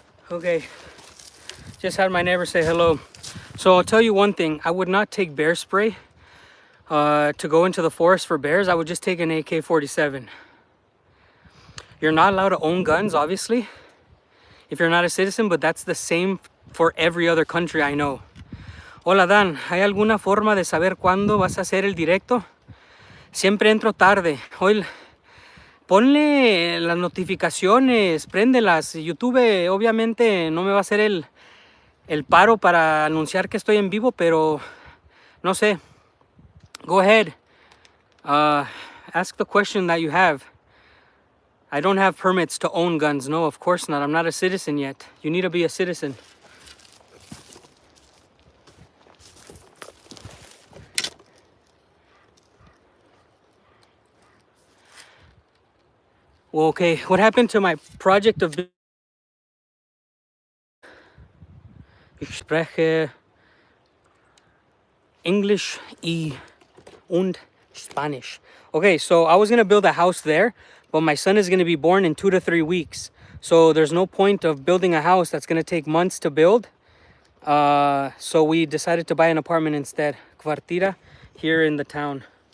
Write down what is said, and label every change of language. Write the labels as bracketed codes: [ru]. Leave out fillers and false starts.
[en] Okay, just had my neighbor say hello. So I'll tell you one thing, I would not take bear spray to go into the forest for bears. I would just take an AK-47. You're not allowed to own guns, obviously, if you're not a citizen, but that's the same for every other country I know. [es] Hola Dan, ¿hay alguna forma de saber cuándo vas a hacer el directo? Siempre entro tarde. Hoy ponle las notificaciones, préndelas. YouTube obviamente no me va a hacer el paro para anunciar que estoy en vivo, pero no sé. [en] Go ahead. Ask the question that you have. I don't have permits to own guns. No, of course not. I'm not a citizen yet. You need to be a citizen. Well, okay, what happened to my project of... [de] Ich spreche English und Spanish. [en] Okay, so I was gonna build a house there, but my son is gonna be born in 2 to 3 weeks. So there's no point of building a house that's gonna take months to build. So we decided to buy an apartment instead, Kvartira, here in the town.